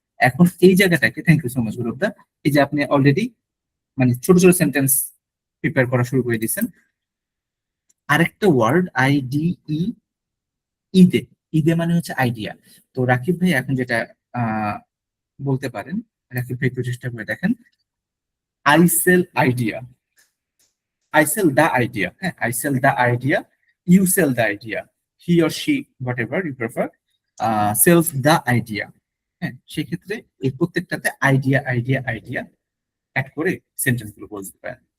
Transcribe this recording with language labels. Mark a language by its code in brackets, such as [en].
[bn] এখন এই জায়গাটাকে, [en] thank you so much [bn] Guruda, এই যে আপনি অলরেডি মানে ছোট ছোট সেন্টেন্স প্রিপেয়ার করা শুরু করে দিয়েছেন। আরেকটা ওয়ার্ড IDE, ঈদে, ঈদে মানে হচ্ছে আইডিয়া। তো রাকিব ভাই এখন যেটা আহ বলতে পারেন, রাকিব ভাই একটু চেষ্টা করে দেখেন। [en] I sell idea, I sell the idea. হ্যাঁ, I sell the idea. You sell the idea. He or she, whatever you prefer, sells the idea. [bn] হ্যাঁ, সেক্ষেত্রে এই প্রত্যেকটাতে আইডিয়া আইডিয়া আইডিয়া অ্যাড করে সেন্টেন্স গুলো বলতে পারেন।